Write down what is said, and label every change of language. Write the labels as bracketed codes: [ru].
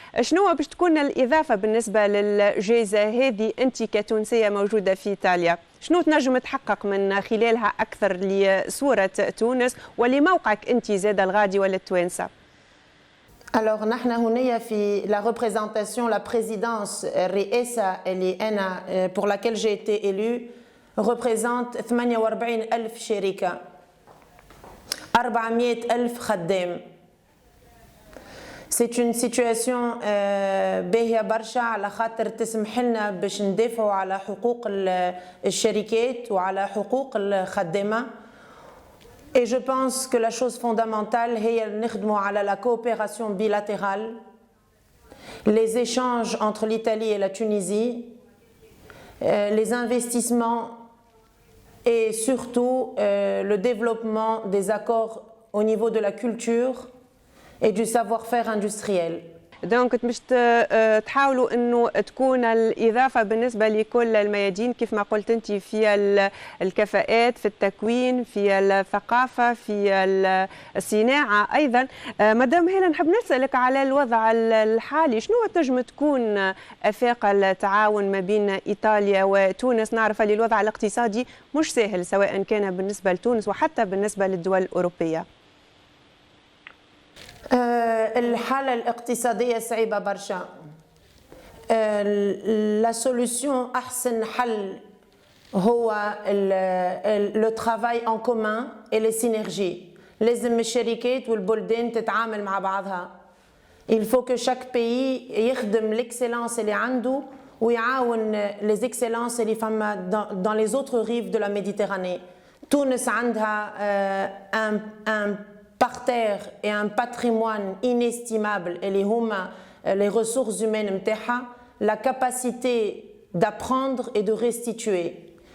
[ar] شنو باش تكون الإضافة بالنسبة للجائزة هذه أنت كتونسية موجودة في إيطاليا؟ شنو تنجم تحقق من خلالها أكثر لصورة تونس ولموقعك أنت زادة الغادي ولا التوانسة؟ [fr] Alors [ar] نحن هنا في [fr] la représentation, la présidence [ar] الرئاسة اللي أنا [fr] pour laquelle j'ai été élue représente 48,000 [ar] شركة، 400,000 خدام. [fr] C'est une situation [ar] باهية برشا على خاطر تسمح لنا باش ندافعوا على حقوق الشركات وعلى حقوق الخدامة. [fr] Et je pense que la chose fondamentale [ar] هي نخدموا على [fr] la coopération bilatérale, les échanges entre l'Italie et la Tunisie, les investissements et surtout le développement des accords au niveau de la culture et du savoir-faire industriel. [ar] دونك باش تحاولوا انه تكون الاضافه بالنسبه لكل الميادين كيف ما قلت انت، في الكفاءات، في التكوين، في الثقافه، في الصناعه ايضا. مدام هالة، نحب نسالك على الوضع الحالي، شنو تنجم تكون افاق التعاون ما بين ايطاليا وتونس؟ نعرف ان الوضع الاقتصادي مش سهل سواء كان بالنسبه لتونس وحتى بالنسبه للدول الاوروبيه. [fr] الحالة الاقتصادية صعيبة برشا. لا سوليسيون [ar] أحسن حل هو [fr] لو ترافاي ان كومان اي لي سينيرجي. [ar] لازم الشركات والبلدان تتعامل مع بعضها. [fr] il faut que chaque pays [ar] يخدم [fr] l'excellence [ar] اللي عنده ويعاون [fr] les excellences [ar] اللي فما [fr] dans les autres rives de la Méditerranée. [ar] تونس عندها [fr] un parterre et un patrimoine inestimable [ar] اللي هما [fr] les ressources humaines [ar] متاعها، [fr] la capacité d'apprendre et de restituer.